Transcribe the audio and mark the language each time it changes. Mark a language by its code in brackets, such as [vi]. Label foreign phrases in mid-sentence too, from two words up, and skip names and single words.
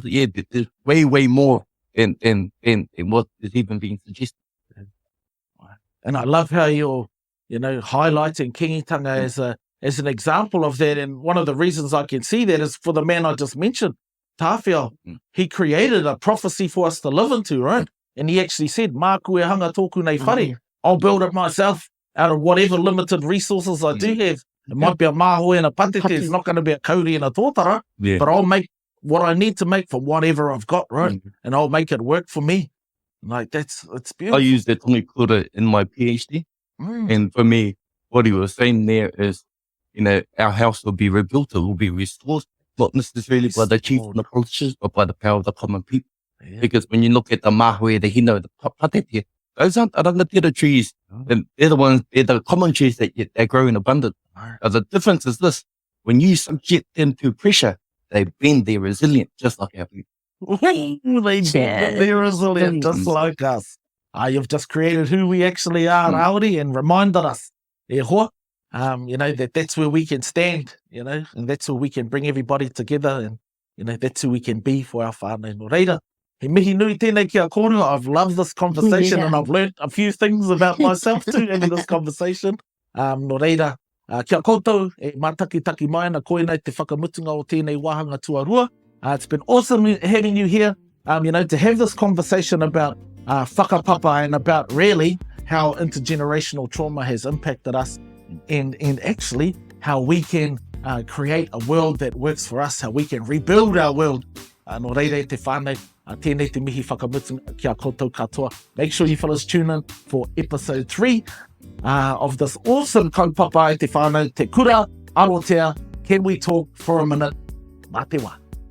[en] Yeah, there's way, way more than what is even being suggested. And I love how you're, highlighting kingitanga as an example of that. And one of the reasons I can see that is for the man I just mentioned, Tawhia. He created a prophecy for us to live into, right? And he actually said, [mi] Mā kue hanga tōku nei whare. [en] I'll build it myself out of whatever limited resources I do have. It might be a mahoe and a patete. It's not going to be a kauri and a tōtara. Yeah. But I'll make what I need to make from whatever I've got, right? And I'll make it work for me. Like, it's beautiful. I use that [mi] tongi kura [en] in my PhD. And for me, what he was saying there is, our house will be rebuilt, it will be restored, not necessarily by the chief and the politicians, but by the power of the common people. Yeah. Because when you look at the mahoe, the hino, the patete, those aren't rangatira trees. And they're the common trees that grow in abundance. The difference is this: when you subject them to pressure, they bend, they're resilient, just like our people. They're resilient, just like us. You've just created who we actually are, Rawiri, and reminded us, that's where we can stand, and that's where we can bring everybody together, and that's who we can be for our whānau. [mi] Nō reira, he mihi nui tēnei ki a kōrero. [en] I've loved this conversation and I've learned a few things about myself too in this conversation. [mi] Nō reira, kia koutou, e mātaki mai na koenei te whakamutunga o tēnei wāhanga tuarua. [en] It's been awesome having you here, to have this conversation about whakapapa and about really how intergenerational trauma has impacted us and actually how we can create a world that works for us, how we can rebuild our world. [mi] Nō reira te whānau, tēnei te mihi whakamutunga kia koutou katoa. [en] Make sure you fellas tune in for episode 3 of this awesome [mi] kaupapa e te whānau, te Kura Arotea. [en] Can we talk for a minute? [mi] Mā te wā.